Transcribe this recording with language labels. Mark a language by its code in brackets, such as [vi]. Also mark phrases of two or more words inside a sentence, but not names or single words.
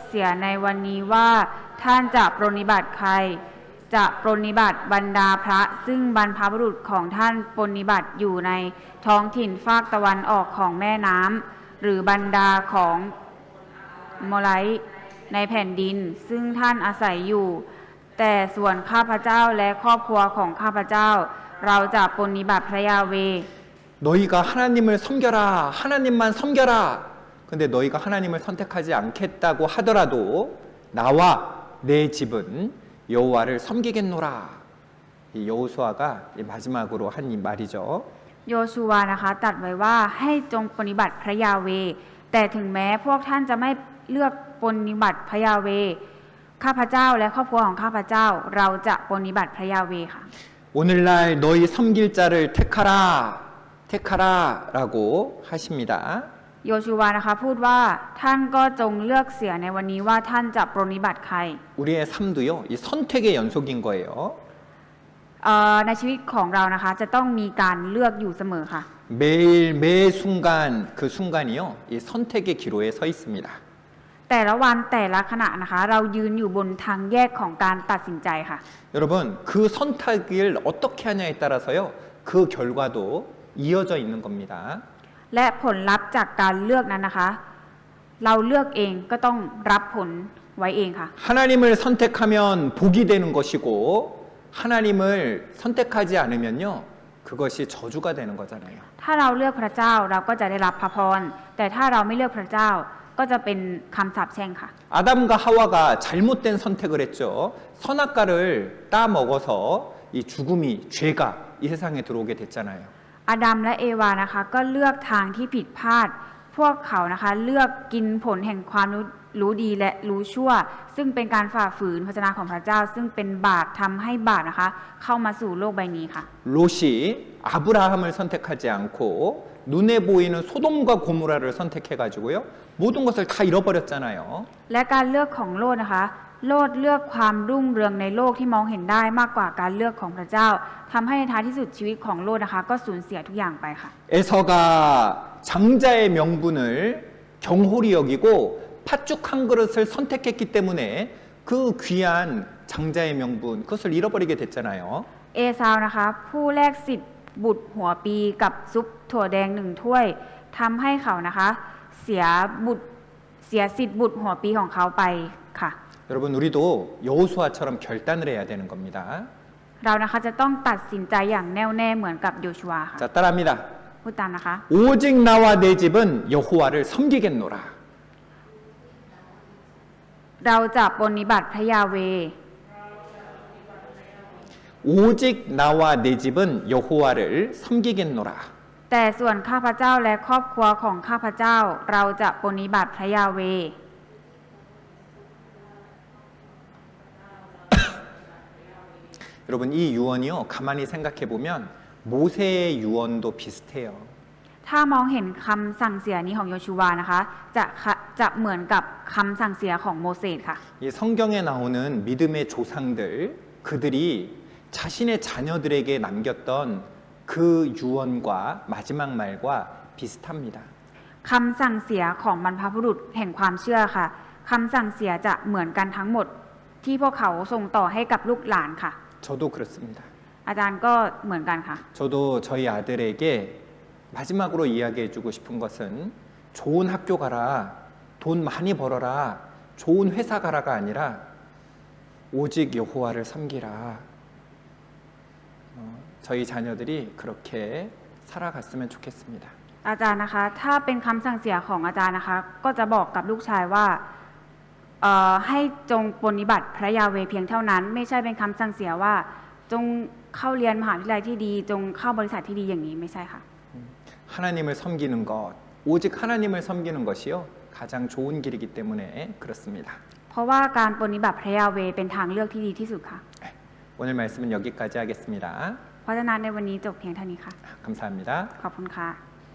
[th] เสียในวันนี้ว่าท่านจะปรนนิบัติใคร จะปรนนิบัติบรรดาพระซึ่งบรรพบุรุษของท่านปรนนิบัติอยู่ในท้องถิ่นภาคตะวันออกของแม่น้ำหรือบรรดาของโมไลท์ในแผ่นดินซึ่งท่านอาศัยอยู่ แต่ส่วนข้าพเจ้าและครอบครัวของข้าพเจ้า เราจะปรนนิบัติพระยาเว [ko] 너희가 하나님을 섬겨라. 하나님만 섬겨라. 근데 너희가 하나님을 선택하지 않겠다고 하더라도 나와 내 집은 여호와를 섬기겠노라. 이 여호수아가 마지막으로 한 이 말이죠. [th] โยชูวานะคะตรัสไว้ว่าให้จงปฏิบัติพระยาเว แต่ถึงแม้พวกท่านจะไม่เลือกปฏิบัติพระยาเว ข้าพเจ้าและครอบครัวของข้าพเจ้าเราจะปฏิบัติพระยาเวค่ะ [ko] 오늘날 너희 섬길 자를 택하라라고 하십니다. [th] โยชูวานะคะพูดว่าท่านก็จงเลือกเสียในวันนี้ว่าท่านจะปรนนิบัติใคร [ko] 우리의 삶도요, 이 선택의 연속인 거예요. [th] ในชีวิตของเรานะคะจะต้องมีการเลือกอยู่เสมอค่ะ [ko] 매 순간 그 순간이요, 이 선택의 기로에 서 있습니다. [th] แต่ละวันแต่ละขณะนะคะเรายืนอยู่บนทางแยกของการตัดสินใจค่ะ [ko] 여러분, 그 선택을 어떻게 하냐에 따라서요, 그 결과도 이어져 있는 겁니다. [th] และผลลัพธ์จากการเลือกนั้นนะคะ เราเลือกเองก็ต้องรับผลไว้เองค่ะ [ko] 하나님을 선택하면 복이 되는 것이고 하나님을 선택하지 않으면요, 그 그것이 저주가 되는 거잖아요. [th] ถ้าเราเลือกพระเจ้าเราก็จะได้รับพระพรแต่ถ้าเราไม่เลือกพระเจ้าก็จะเป็นคำสาปแช่งค่ะ [ko] 아담과 하와가 잘못된 선택을 했죠. 선악과를 따먹어서 이 죽음이 죄가 이 세상에 들어오게 됐잖아요. [th] อาดัมและเอวานะคะก็เลือกทางที่ผิดพลาดพวกเขานะคะเลือกกินผลแห่งความรู้ดีและรู้ชั่ว ซึ่งเป็นการฝ่าฝืนพระวจนะของพระเจ้า ซึ่งเป็นบาปทำให้บาปนะคะเข้ามาสู่โลกใบนี้ค่ะ [ko] 롯이 아브라함을 선택하지 않고 눈에 보이는 소돔과 고모라를 선택해가지고요. 모든 것을 다 잃어버렸잖아요. [th] และการเลือกของโลดนะคะโลดเลือกความรุ่งเรืองในโลกที่มองเห็นได้มากกว่าการเลือกของพระเจ้าทำให้ในท้ายที่สุดชีวิตของโลดนะคะก็สูญเสียทุกอย่างไปค่ะ [ko] 에서가 장자의 명분을 경홀히 여기고 팥죽 한 그릇을 선택했기 때문에 그 귀한 장자의 명분 그것을 잃어버리게 됐잖아요. [th] เอซาวนะคะผู้แลกสิทธิ์บุตรหัวปีกับซุปถั่วแดง1 ถ้วยทำให้เขานะคะเสียสิทธิ์บุตรหัวปีของเขาไปค่ะ [ko] 여러분 우리도 여호수아처럼 결단을 해야 되는 겁니다. [th] เรานะคะจะต้องตัดสินใจอย่างแน่วแน่เหมือนกับโยชูวาค่ะ [ko] 자 따라합니다. [th] พูดตามนะคะ [ko] 오직 나와 내 집은 여호와를 섬기겠노라. [th] เราจะปฏิบัติพระยาเวห์ [ko] 오직 나와 내 집은 여호와를 섬기겠노라. [th] แต่ส่วนข้าพเจ้าและครอบครัวของข้าพเจ้าเราจะปฏิบัติพระยาเวห์ [ko] 여러분 이 유언이요 가만히 생각해 보면 모세의 유언도 비슷해요. [th] ถ้ามองเห็นคำสั่งเสียนี้ของโยชูวานะคะจะเหมือนกับคำสั่งเสียของโมเสสค่ะ [ko] 이 성경에 나오는 믿음의 조상들 그들이 자신의 자녀들에게 남겼던 그 유언과 마지막 말과 비슷합니다. [th] คำสั่งเสียของบรรพบุรุษแห่งความเชื่อค่ะคำสั่งเสียจะเหมือนกันทั้งหมดที่พวกเขาส่งต่อให้กับลูกหลานค่ะ [ko] 저도 그렇습니다. [th] อาจารย์ก็เหมือนกันค่ะ [ko] 저도 저희 아들에게 마지막으로 이야기해주고 싶은 것은 좋은 학교 가라, 돈 많이 벌어라, 좋은 회사 가라가 아니라 오직 여호와를 섬기라. 저희 자녀들이 그렇게 살아갔으면 좋겠습니다. [th] อาจารย์นะคะถ้าเป็นคำสั่งเสียของอาจารย์นะคะก็จะบอกกับลูกชายว่าให้จงปฏิบัติพระยาเวห์เพียงเท่านั้น ไม่ใช่เป็นคำสั่งเสียว่าจงเข้าเรียนมหาวิทยาลัยที่ดีจงเข้าบริษัทที่ดีอย่างนี้ไม่ใช่ค่ะ [ko] 하나님을 섬기는 것, 오직 하나님을 섬기는 것이요 가장 좋은 길이기 때문에 그렇습니다. [th] เพราะว่าการปฏิบัติพระยาเวห์เป็นทางเลือกที่ดีที่สุดค่ะ [ko] 오늘 말씀은 여기까지 하겠습니다. [th] เพราะฉะนั้นในวันนี้จบเพียงเท่านี้ค่ะ [ko] 감사합니다. [th] ขอบคุณค่ะ